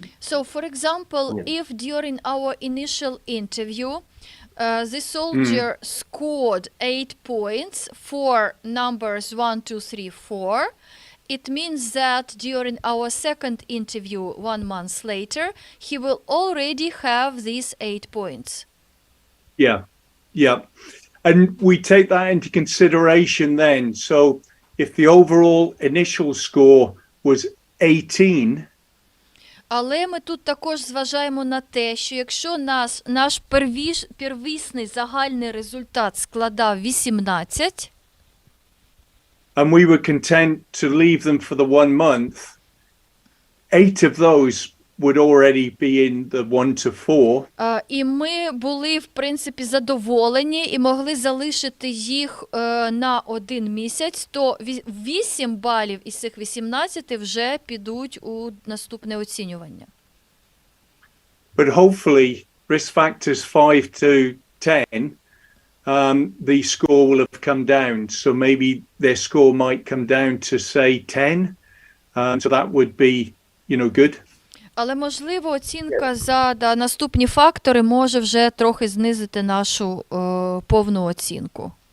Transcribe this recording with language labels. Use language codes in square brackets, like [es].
[en] So, for example, if during our initial interview the soldier scored 8 points for numbers 1, 2, 3, 4, it means that during our second interview 1 month later, he will already have these 8 points. Yeah. And we take that into consideration then. So if the overall initial score was 18, [uk] але ми тут також зважаємо на те, що якщо наш первісний загальний результат складав 18, [en] and we were content to leave them for the 1 month, 8 of those would already be in the 1 to 4. [uk] І ми були, в принципі, задоволені і могли залишити їх на 1 місяць, то 8 балів із цих 18 вже підуть у наступне оцінювання. [en] But hopefully, risk factors 5 to 10, the score will have come down. So maybe their score might come down to, say, 10. So that would be, good. [uk] Але, можливо, оцінка за наступні фактори може вже трохи знизити нашу повну оцінку.